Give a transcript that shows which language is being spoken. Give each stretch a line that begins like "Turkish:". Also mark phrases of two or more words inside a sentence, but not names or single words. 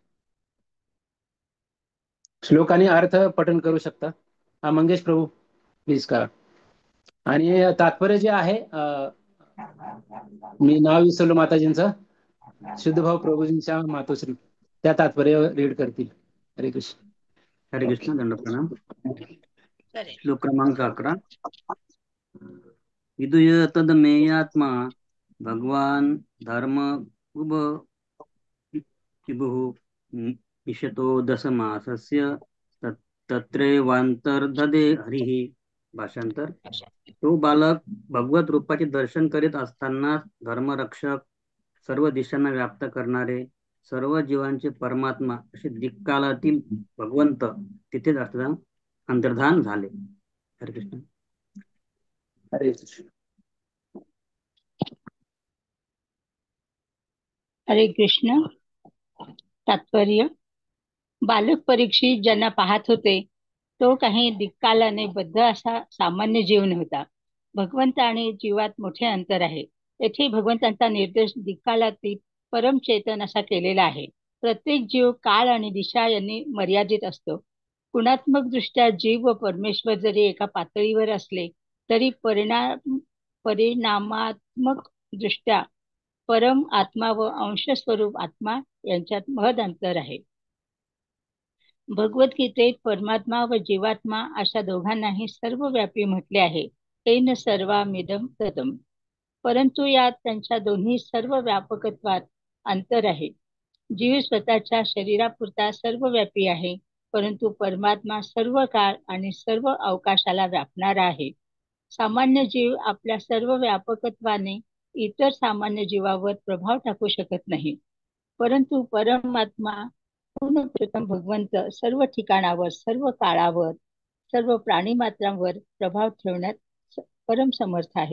Marathi: श्लोक आणि अर्थ पठण करू शकता. हा मंगेश प्रभू प्लीज करा. आणि तात्पर्य जे आहे मी नाव विसरलो माताजींचं, शुद्धभाव प्रभूजींच्या मातोश्री, त्या तात्पर्य रीड करतील. हरे कृष्ण. हरे ओके. कृष्ण. दंड प्रणाम. श्लोक क्रमांक 11.
Sanskrit: विदुय तदमेयात्मा भगवान धर्म उभ विभुः इषतो दशमासस्य तत्रेवांतर्ददे हरिः.
Marathi: भाषांतर. तो बालक भगवत रूपाचे दर्शन करीत असताना धर्मरक्षक, सर्व दिशांना व्याप्त करणारे, सर्व जीवांचे परमात्मा असे दिक्कालातील भगवंत तिथेच अंतर्धान झाले. हरे कृष्ण. हरे कृष्ण. हरे कृष्ण. तात्पर्य. बालक परीक्षित ज्यांना पाहत होते तो काही दिक्कालाने बद्ध असा सामान्य जीव नव्हता. भगवंत आणि जीवात मोठे अंतर आहे. येथे भगवंतांचा निर्देश दिक्कालातील परमचेतन असा केलेला आहे. प्रत्येक जीव काळ आणि दिशा यांनी मर्यादित असतो. गुणात्मक दृष्ट्या जीव व परमेश्वर जरी एका पातळीवर असले तरी परिणामात्मक दृष्ट्या परम आत्मा व अंश स्वरूप आत्मा यांच्यात महद अंतर आहे. भगवद्गीतेत परमात्मा व जीवात्मा अशा दोघांनाही सर्वव्यापी म्हटले आहे.
Sanskrit: तेन सर्वामिदं तदम्.
Marathi: परंतु यात त्यांच्या दोन्ही सर्व व्यापकत्वात अंतर आहे. जीव स्वतःच्या शरीरापुरता सर्वव्यापी आहे, परंतु परमात्मा सर्व काळ आणि सर्व अवकाशाला व्यापणारा आहे. सामान्य जीव आपल्या सर्व व्यापकत्वाने इतर सामान्य जीवावर प्रभाव टाकू शकत नाही, परंतु परमात्मा पूर्ण प्रथम भगवंत सर्व ठिकाणावर, सर्व काळावर, सर्व प्राणीमात्रांवर प्रभाव ठेवण्यात परम समर्थ आहेत.